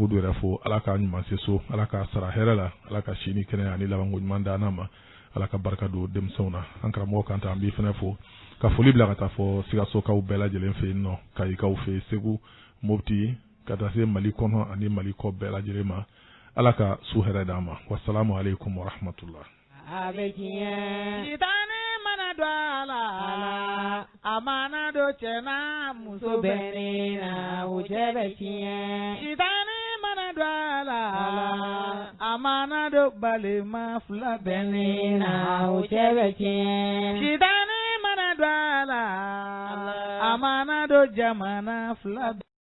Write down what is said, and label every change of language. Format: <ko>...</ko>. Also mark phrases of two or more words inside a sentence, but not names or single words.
<bm>Hudu yɛrɛ fo ala k'a ɲuman se so ala k'a sara hɛrɛ la ala ka si ni kɛnɛya ani labanko ɲuman da n'a ma ala ka barika don denmisɛnw na an karamɔgɔ kan ta an b'i fana fo ka foli bila ka taa fɔ Sikasokaw bɛɛ lajɛlen fɛ yen nɔ Kayikaw fɛ Segu Mopti ka taa se Mali kɔnɔ ani Mali kɔ bɛɛ lajɛlen ma ala ka su hɛrɛ d'an ma</bm> <ar>wassalamu alaikum wa rahmatullah</ar> <bm>a bɛ tiɲɛ sitanɛ mana don a la a mana don cɛ n'a muso bɛnnen na o cɛ bɛ tiɲɛ sitanɛ mana don a la a mana don balima fila bɛnnen na o cɛ bɛ tiɲɛ sitanɛ mana don a la a mana don jamana fila</bm>